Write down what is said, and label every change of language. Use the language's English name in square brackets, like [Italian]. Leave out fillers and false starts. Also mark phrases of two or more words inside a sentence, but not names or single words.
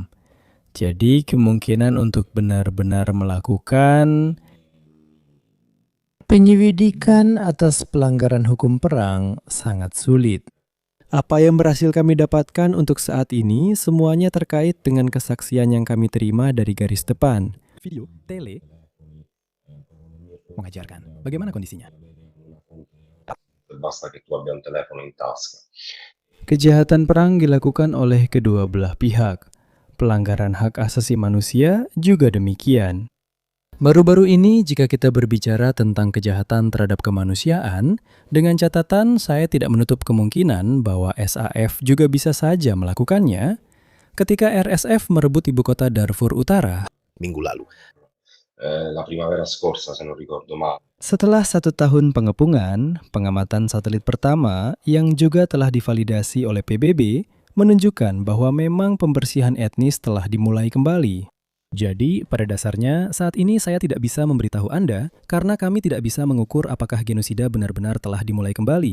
[Indonesian] Jadi, kemungkinan untuk benar-benar melakukan penyelidikan atas pelanggaran hukum perang sangat sulit. Apa yang berhasil kami dapatkan untuk saat ini semuanya terkait dengan kesaksian yang kami terima dari garis depan. Video, tele, mengajarkan. Bagaimana kondisinya? [Italian] Basta che tu abbia un telefono in tasca. [Indonesian] Kejahatan perang dilakukan oleh kedua belah pihak. Pelanggaran hak asasi manusia juga demikian. Baru-baru ini jika kita berbicara tentang kejahatan terhadap kemanusiaan, dengan catatan saya tidak menutup kemungkinan bahwa SAF juga bisa saja melakukannya ketika RSF merebut ibu kota Darfur Utara. Minggu lalu. [Italian] La primavera scorsa, se non ricordo male. [Indonesian] Setelah 1 tahun pengepungan, pengamatan satelit pertama yang juga telah divalidasi oleh PBB menunjukkan bahwa memang pembersihan etnis telah dimulai kembali. Jadi, pada dasarnya saat ini saya tidak bisa memberitahu Anda karena kami tidak bisa mengukur apakah genosida benar-benar telah dimulai kembali.